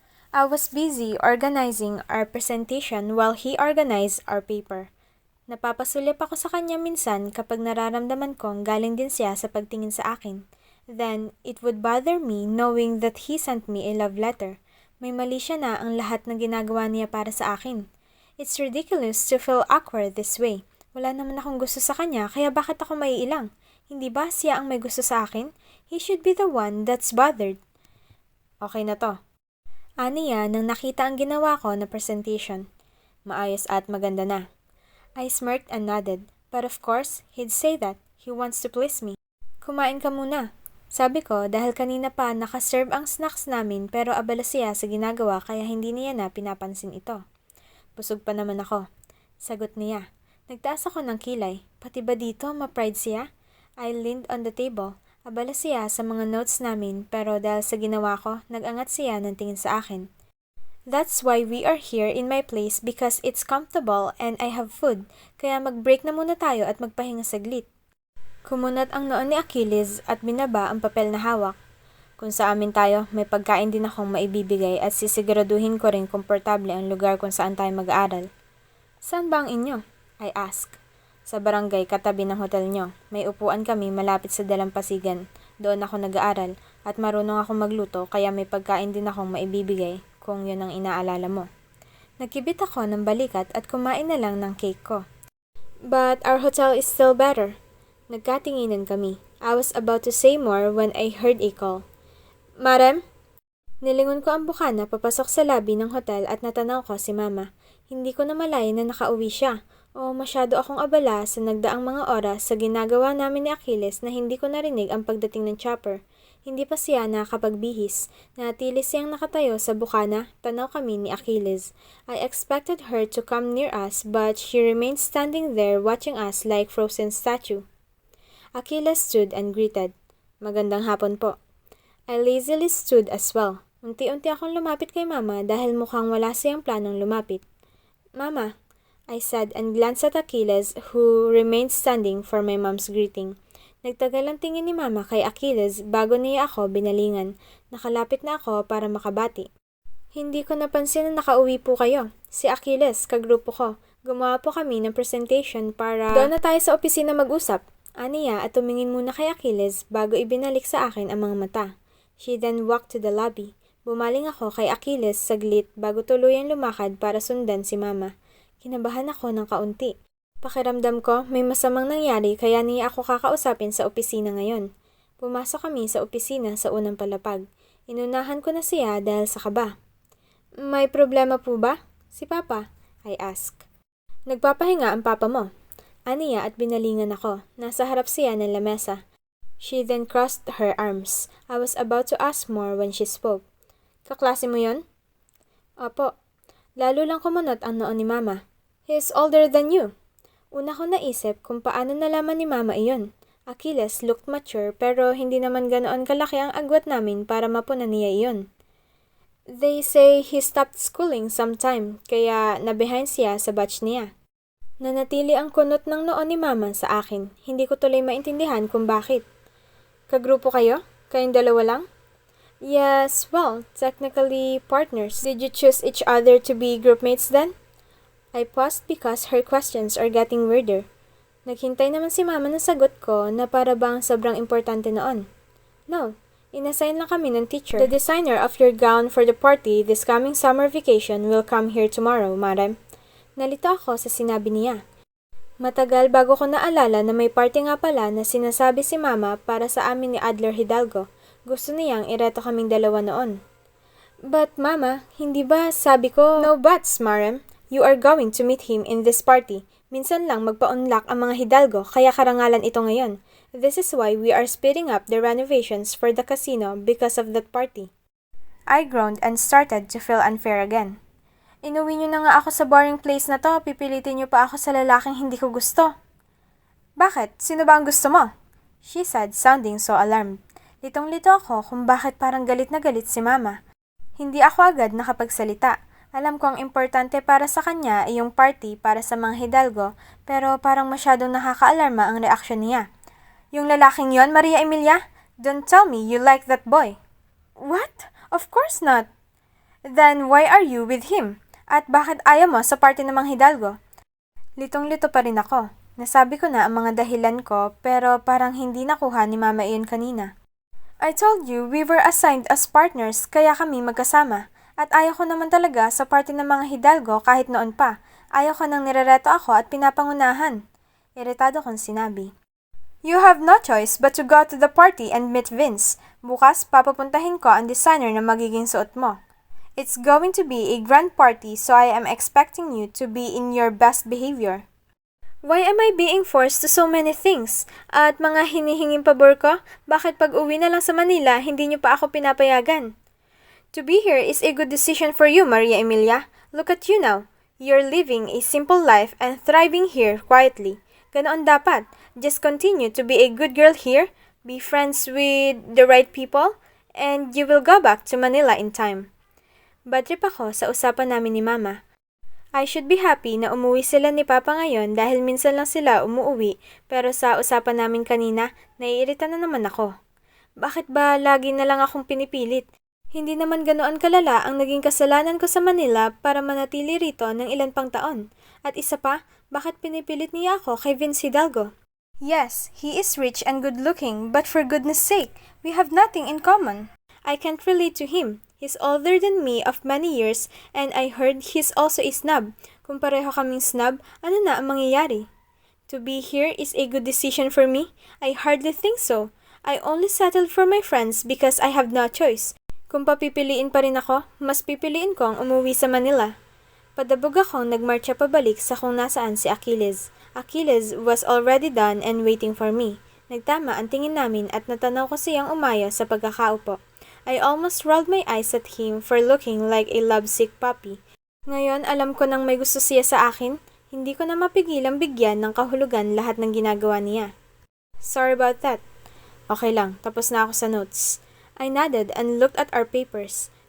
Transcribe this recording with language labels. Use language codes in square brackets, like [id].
[en] I was busy organizing our presentation while he organized our paper. [tl] Napapasulip ako sa kanya minsan kapag nararamdaman kong galing din siya sa pagtingin sa akin. [en] Then, it would bother me knowing that he sent me a love letter. [tl] May mali siya na ang lahat ng ginagawa niya para sa akin. [en] It's ridiculous to feel awkward this way. [tl] Wala naman akong gusto sa kanya, kaya bakit ako maiilang? Hindi ba siya ang may gusto sa akin? [en] He should be the one that's bothered. [tl] Okay na to. Aniya nang nakita ang ginawa ko na presentation. Maayos at maganda na. [en] I smirked and nodded, but of course, he'd say that. He wants to please me. [tl] Kumain ka muna. Sabi ko dahil kanina pa nakaserve ang snacks namin pero abala siya sa ginagawa kaya hindi niya na pinapansin ito. Busog pa naman ako. Sagot niya. Nagtaas ako ng kilay. Pati ba dito ma-pride siya? [en] I leaned on the table. [tl] Abala siya sa mga notes namin pero dahil sa ginawa ko, nag-angat siya ng tingin sa akin. [en] That's why we are here in my place because it's comfortable and I have food, [tl] kaya mag-break na muna tayo at magpahinga saglit. Kumunat ang noon ni Achilles at binaba ang papel na hawak. Kung sa amin tayo, may pagkain din akong maibibigay at sisiguraduhin ko rin komportable ang lugar kung saan tayo mag-aaral. Saan ba ang inyo? [en] I asked. [tl] Sa barangay katabi ng hotel nyo. May upuan kami malapit sa dalampasigan. Doon ako nag-aaral at marunong akong magluto kaya may pagkain din akong maibibigay kung yun ang inaalala mo. Nagkibit ako ng balikat at kumain na lang ng cake ko. [en] But our hotel is still better. [tl] Nagkatinginan kami. [en] I was about to say more when I heard a call. Marem? [tl] Nilingon ko ang bukana papasok sa lobby ng hotel at natanaw ko si Mama. Hindi ko na malaya na nakauwi siya. O masyado akong abala sa nagdaang mga oras sa ginagawa namin ni Achilles na hindi ko narinig ang pagdating ng chopper. Hindi pa siya nakapagbihis. Natili siyang nakatayo sa bukana, tanaw kami ni Achilles. [en] I expected her to come near us but she remained standing there watching us like frozen statue. Achilles stood and greeted. [tl] Magandang hapon po. [en] I lazily stood as well. [tl] Unti-unti akong lumapit kay Mama dahil mukhang wala siyang planong lumapit. Mama, [en] I said and glanced at Achilles who remained standing for my mom's greeting. [tl] Nagtagal ang tingin ni Mama kay Achilles bago niya ako binalingan. Nakalapit na ako para makabati. Hindi ko napansin na nakauwi po kayo. Si Achilles, kagrupo ko. Gumawa po kami ng presentation para doon na tayo sa opisina mag-usap. Aniya at tumingin muna kay Achilles bago ibinalik sa akin ang mga mata. She then walked to the lobby. Bumaling ako kay Achilles saglit bago tuluyang lumakad para sundan si Mama. Kinabahan ako ng kaunti. Pakiramdam ko may masamang nangyari kaya niya ako kakausapin sa opisina ngayon. Pumasok kami sa opisina sa unang palapag. Inunahan ko na siya dahil sa kaba. May problema po ba? Si Papa? [en] I asked. [tl] Nagpapahinga ang Papa mo. Aniya at binalingan ako. Nasa harap siya ng lamesa. [en] She then crossed her arms. I was about to ask more when she spoke. [tl] Kaklase mo yon? Opo. Lalo lang kumunot ang noon ni Mama. [en] He's older than you. [tl] Una ko naisip kung paano nalaman ni Mama iyon. [en] Achilles looked mature [tl] pero hindi naman ganoon kalaki ang agwat namin para mapunan niya iyon. [en] They say he stopped schooling sometime [tl] kaya nabehind siya sa batch niya. Nanatili ang kunot ng noon ni Mama sa akin. Hindi ko tuloy maintindihan kung bakit. Kagrupo kayo? Kayong dalawa lang? Yes, well, [en] technically partners. Did you choose each other to be groupmates then? I paused because her questions are getting weirder. [tl] Naghintay naman si Mama ng sagot ko na para bang sobrang importante noon. No, inassign lang kami ng teacher. [en] The designer of your gown for the party this coming summer vacation will come here tomorrow, Marem. [tl] Nalito ako sa sinabi niya. Matagal bago ko naalala na may party nga pala na sinasabi si Mama para sa amin ni Adler Hidalgo. Gusto niyang ireto kaming dalawa noon. [en] But Mama, [tl] hindi ba sabi ko... [en] No buts, Marem. You are going to meet him in this party. [tl] Minsan lang magpa-unlock ang mga Hidalgo kaya karangalan ito ngayon. [en] This is why we are speeding up the renovations for the casino because of that party. I groaned and started to feel unfair again. [tl] Inuwi niyo na nga ako sa [en] boring place [tl] na to, pipilitin niyo pa ako sa lalaking hindi ko gusto. Bakit? Sino ba ang gusto mo? She said, sounding so alarmed. Litong-lito ako kung bakit parang galit na galit si Mama. Hindi ako agad nakapagsalita. Alam ko ang importante para sa kanya ay yung party para sa mga Hidalgo, pero parang masyadong nakaka-alarma ang reaksyon niya. Yung lalaking yon, Maria Emilia? [en] Don't tell me you like that boy. What? Of course not. Then why are you with him? [tl] At bakit ayaw mo sa party ng mga Hidalgo? Litong-lito pa rin ako. Nasabi ko na ang mga dahilan ko pero parang hindi nakuha ni Mama iyon kanina. [en] I told you we were assigned as partners [tl] kaya kami magkasama. At ayaw ko naman talaga sa party ng mga Hidalgo kahit noon pa. Ayaw ko nang nirereto ako at pinapangunahan. Iritado kong sinabi. [en] You have no choice but to go to the party and meet Vince. [tl] Bukas papapuntahin ko ang designer na magiging suot mo. [en] It's going to be a grand party so I am expecting you to be in your best behavior. Why am I being forced to so many things? [tl] At mga hinihinging pabor ko, bakit pag uwi na lang sa Manila, hindi niyo pa ako pinapayagan? [en] To be here is a good decision for you, Maria Emilia. Look at you now. You're living a simple life and thriving here quietly. [tl] Ganoon dapat. [en] Just continue to be a good girl here, be friends with the right people, and you will go back to Manila in time. [tl] Bad trip ako sa usapan namin ni Mama. [en] I should be happy [tl] na umuwi sila ni Papa ngayon dahil minsan lang sila umuuwi pero sa usapan namin kanina, naiirita na naman ako. Bakit ba lagi na lang akong pinipilit? Hindi naman ganoon kalala ang naging kasalanan ko sa Manila para manatili rito ng ilan pang taon. At isa pa, bakit pinipilit niya ako kay Vince Hidalgo? [en] Yes, he is rich and good-looking, but for goodness sake, we have nothing in common. I can't relate to him. He's older than me of many years, and I heard he's also a snob. [tl] Kung pareho kaming snob, ano na ang mangyayari? [en] To be here is a good decision for me? I hardly think so. I only settled for my friends because I have no choice. [tl] Kung papipiliin pa rin ako, mas pipiliin kong umuwi sa Manila. Padabog akong nagmarcha pabalik sa kung nasaan si Achilles. [en] Achilles was already done and waiting for me. [tl] Nagtama ang tingin namin at natanaw ko siyang umayo sa pagkakaupo. [en] I almost rolled my eyes at him for looking like a lovesick puppy. [tl] Ngayon alam ko nang may gusto siya sa akin, hindi ko na mapigilang bigyan ng kahulugan lahat ng ginagawa niya. [en] Sorry about that. [tl] Okay lang, tapos na ako sa notes. [en] I nodded and looked at our papers.